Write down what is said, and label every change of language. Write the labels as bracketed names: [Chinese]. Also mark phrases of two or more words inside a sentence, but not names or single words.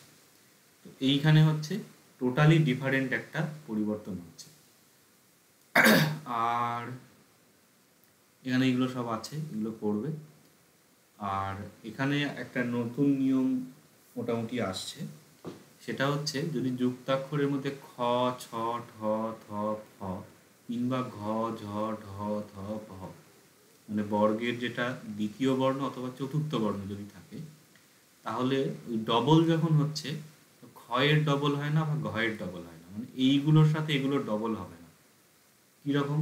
[Bangla] তো এইখানে হচ্ছে [English] totally different [Bangla] একটা পরিবর্তন হচ্ছে। আর এখানে এগুলো সব আছে, এগুলো পড়বে। আর এখানে একটা নতুন নিয়ম মোটামুটি আসছে, সেটা হচ্ছে যদি যুক্তাক্ষরের মধ্যে খ, ছ, ঠ, থ, ফ কিংবা ঘ, ঝ, ঢ, ধ, ভ, মানে বর্গের যেটা দ্বিতীয় বর্ণ অথবা চতুর্থ বর্ণ যদি থাকে, তাহলে ওই ডবল যখন হচ্ছে, ক্ষয়ের ডবল হয় না বা ঘয়ের ডবল হয় না, মানে এইগুলোর সাথে এগুলোর ডবল হবে না। কিরকম?